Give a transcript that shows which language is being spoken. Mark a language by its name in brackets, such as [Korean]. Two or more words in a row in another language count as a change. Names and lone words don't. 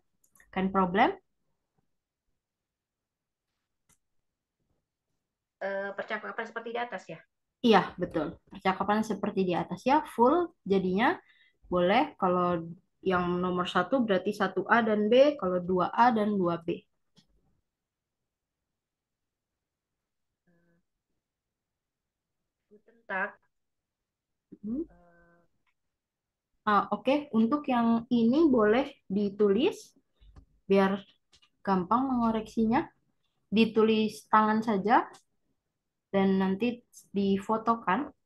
[German] Kan problem? [Indonesian] Percakapan seperti di atas ya. Iya, betul. Percakapan seperti di atas ya, full jadinya boleh. Kalau yang nomor 1 berarti 1A dan B, kalau 2A dan 2B. [German] Guten Tag. [Indonesian] Hmm. Oke. Untuk yang ini boleh ditulis biar gampang mengoreksinya. Ditulis tangan saja dan nanti difotokan.